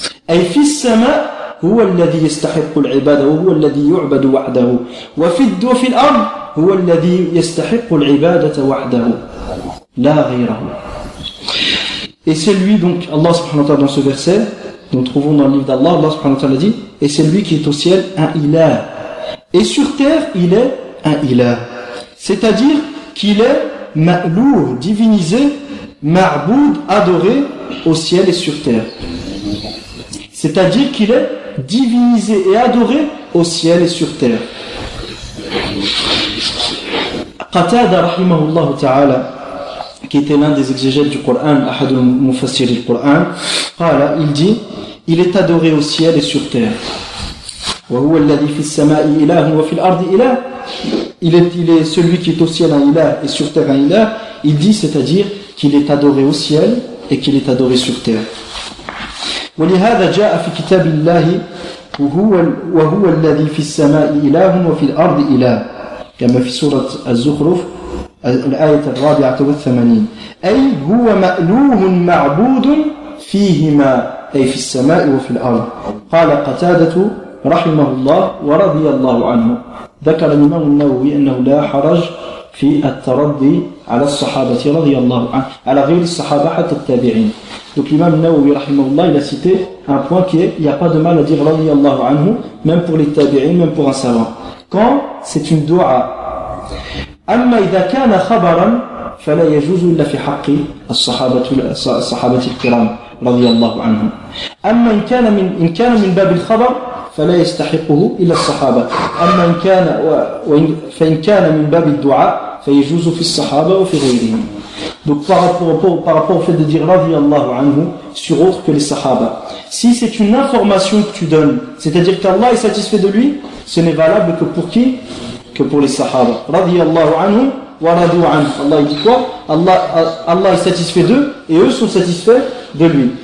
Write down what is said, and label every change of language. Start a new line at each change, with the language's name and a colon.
Arabic: أي في السماء هو الذي يستحق العبادة وهو الذي يعبد وحده وفي الأرض هو الذي يستحق العبادة وحده لا غيره.
French: Et c'est lui, donc Allah subhanahu wa ta'ala dans ce verset, nous trouvons dans le livre d'Allah, Allah subhanahu wa ta'ala dit, et c'est lui qui est au ciel un ilah, et sur terre il est un ilah, c'est-à-dire qu'il est ma'lour, divinisé, ma'boud, adoré au ciel et sur terre. C'est-à-dire qu'il est divinisé et adoré au ciel et sur terre. Qatada rahimahullah ta'ala, qui était l'un des exégètes du Coran,
Arabic: ahad al-mufassir al-Coran,
French: qala, il dit, il est adoré au ciel et sur terre.
Arabic: Wa huwa alladhi fis sama'i ilahun wa fil ardi ilah.
French: Il est celui qui est au ciel un ilah et sur terre un ilah. Il dit, c'est-à-dire qu'il est adoré au ciel et qu'il est adoré sur terre.
Arabic: ولهذا جاء في كتاب الله وهو الذي في السماء إله وفي الأرض إله كما في سورة الزخرف الآية 84 أي هو مألوه معبود فيهما أي في السماء وفي الأرض. قال قتادة رحمه الله ورضي الله عنه ذكر الإمام النووي أنه لا حرج في التردي على الصحابة رضي الله عنه على غير الصحابة حتى التابعين.
French: Donc l'imam Nawawi rahimahullah, il a cité un point qui est, il n'y a pas de mal à dire radiyallahu anhu, même pour les tabi'in, même pour un savant. Quand c'est une dua,
Arabic: أما إذا كان خبرا فلا يجوز إلا في حق الصحابة الكرام رضي الله عنهم. أما إن كان من باب الخبر فلا يستحقه إلا الصحابة. أما إن كان فإن كان من باب الدعاء فيجوز في الصحابة وفي غيرهم.
French: Donc par rapport au fait de dire radiyallahu anhu sur autre que les sahaba, si c'est une information que tu donnes, c'est-à-dire qu'Allah est satisfait de lui, ce n'est valable que pour qui? Que pour les sahaba.
Arabic: Radiyallahu anhu wa radu anhu.
French: Allah dit quoi? Allah est satisfait d'eux et eux sont satisfaits de lui.